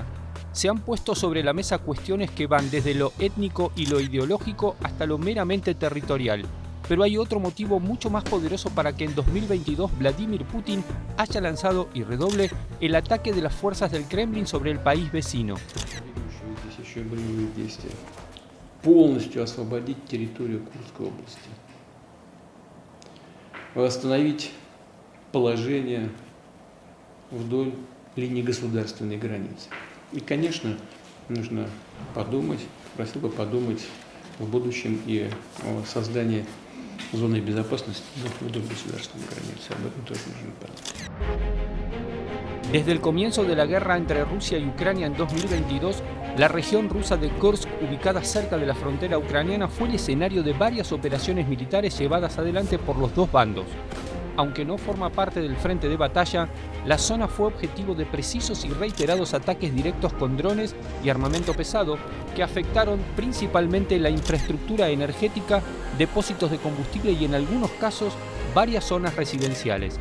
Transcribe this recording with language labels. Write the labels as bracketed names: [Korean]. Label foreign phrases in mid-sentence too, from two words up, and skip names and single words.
[Spanish] Se han puesto sobre la mesa cuestiones que van desde lo étnico y lo ideológico hasta lo meramente territorial. Pero hay otro motivo mucho más poderoso para que en 2022 Vladimir Putin haya lanzado, y redoble, el ataque de las fuerzas del Kremlin sobre el país vecino. [Russian] Полностью освободить территорию Курской области, восстановить положение вдоль линии государственной границы. И, конечно, нужно подумать, просил бы подумать в будущем и о создании зоны безопасности вдоль государственной границы. Об этом тоже нужно подумать. [Spanish] Desde el comienzo de la guerra entre Rusia y Ucrania en 2022, la región rusa de Kursk, ubicada cerca de la frontera ucraniana, fue el escenario de varias operaciones militares llevadas adelante por los dos bandos. Aunque no forma parte del frente de batalla, la zona fue objetivo de precisos y reiterados ataques directos con drones y armamento pesado que afectaron principalmente la infraestructura energética, depósitos de combustible y en algunos casos varias zonas residenciales.